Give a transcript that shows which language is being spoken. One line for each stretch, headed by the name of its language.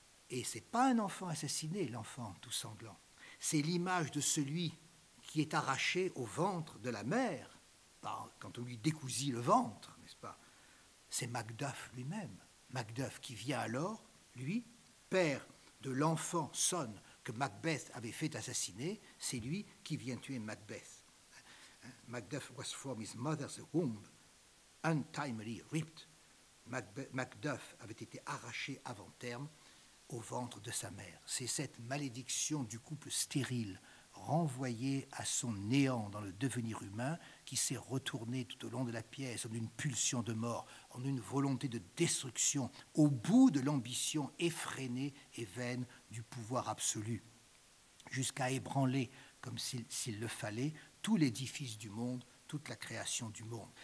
French: Et ce n'est pas un enfant assassiné, l'enfant tout sanglant. C'est l'image de celui qui est arraché au ventre de la mère, quand on lui décousit le ventre, n'est-ce pas ? C'est Macduff lui-même. Macduff qui vient alors, lui, père de l'enfant Son que Macbeth avait fait assassiner, c'est lui qui vient tuer Macbeth.
English: Macduff was from his mother's womb, untimely ripped.
French: Macduff avait été arraché avant terme au ventre de sa mère. C'est cette malédiction du couple stérile, renvoyé à son néant dans le devenir humain, qui s'est retourné tout au long de la pièce en une pulsion de mort, en une volonté de destruction, au bout de l'ambition effrénée et vaine du pouvoir absolu, jusqu'à ébranler, comme s'il le fallait, tout l'édifice du monde, toute la création du monde.